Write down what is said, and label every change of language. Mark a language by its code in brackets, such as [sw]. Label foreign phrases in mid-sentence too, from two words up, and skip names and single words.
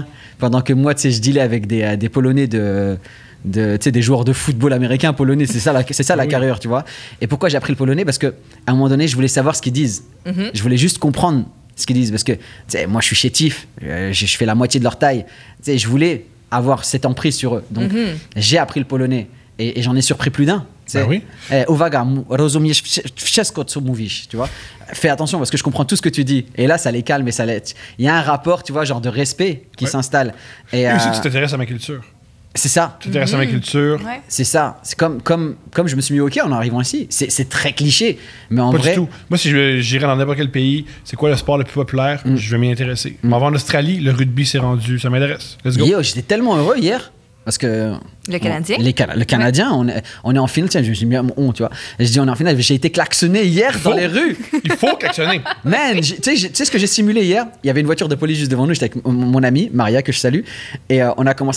[fr] Pendant que moi, tu sais, je dealais avec des Polonais tu sais, des joueurs de football américains polonais, c'est ça la carrière, tu vois. Et pourquoi j'ai appris le polonais? Parce que à un moment donné, je voulais savoir ce qu'ils disent. Je voulais juste comprendre ce qu'ils disent parce que, tu sais, moi, je suis chétif, je fais la moitié de leur taille. Tu sais, je voulais avoir cette emprise sur eux. Donc, j'ai appris le polonais et j'en ai surpris plus d'un. Ben oui. [pl] Uwaga, rozumiesz wszystko, co mówisz, [fr] tu vois. Fais attention parce que je comprends tout ce que tu dis. Et là, ça les calme et ça les... Il y a un rapport, tu vois, genre de respect qui s'installe. Et aussi, tu t'intéresses à ma culture. c'est ça. Tu t'intéresses à ma culture. Ouais. C'est ça. C'est comme je me suis mis au hockey en arrivant ici. C'est très cliché. Mais en Pas vrai... du tout. Moi, si j'irais dans n'importe quel pays, c'est quoi le sport le plus populaire, je vais m'y intéresser. M'en vais en Australie, le rugby s'est rendu, ça m'intéresse. [en] Let's go. [fr] Yo, j'étais tellement heureux hier. Parce que... Le Canadien? Le Canadien, on est en finale. Tiens, je me suis mis à mon on, tu vois. Je dis, on est en finale. J'ai été klaxonné hier dans les rues. Il faut klaxonner. Man, tu sais ce que j'ai simulé hier? Il y avait une voiture de police juste devant nous. J'étais avec mon ami, Maria, que je salue. Et on a commencé à...